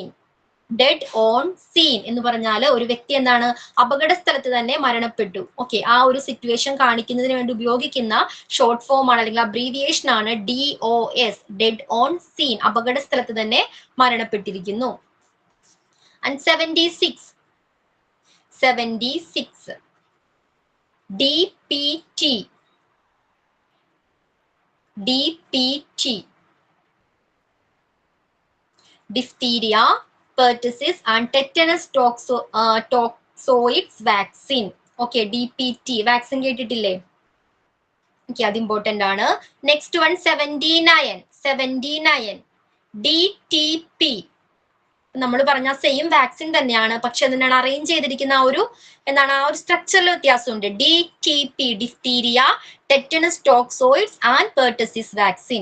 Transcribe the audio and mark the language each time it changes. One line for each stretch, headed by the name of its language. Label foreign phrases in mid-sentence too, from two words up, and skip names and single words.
English: dead on scene
Malayalam: എന്ന് പറഞ്ഞാൽ ഒരു വ്യക്തി എന്താണ്, അപകട സ്ഥലത്ത് തന്നെ മരണപ്പെട്ടു. ഓക്കെ, ആ ഒരു സിറ്റുവേഷൻ കാണിക്കുന്നതിന് വേണ്ടി ഉപയോഗിക്കുന്ന
English: short form
Malayalam: ആണ് അല്ലെങ്കിൽ അബ്രീവിയേഷൻ ആണ് DOS,
English: dead on scene,
Malayalam: അപകട സ്ഥലത്ത് തന്നെ മരണപ്പെട്ടിരിക്കുന്നു.
English: and 76. DPT. Diphtheria, pertussis and tetanus toxoids vaccine.
Malayalam: Okay,
English: DPT vaccine
Malayalam: കേട്ടിട്ടില്ലേ? ഓക്കെ, അത് ഇമ്പോർട്ടന്റ് ആണ്.
English: next one 79. DTP.
Malayalam: നമ്മൾ പറഞ്ഞ
English: same vaccine
Malayalam: തന്നെയാണ്, പക്ഷെ എന്താണ് അറേഞ്ച് ചെയ്തിരിക്കുന്ന ആ ഒരു സ്ട്രക്ചറിൽ വ്യത്യാസമുണ്ട്.
English: DTP, diphtheria, tetanus toxoids and pertussis vaccine.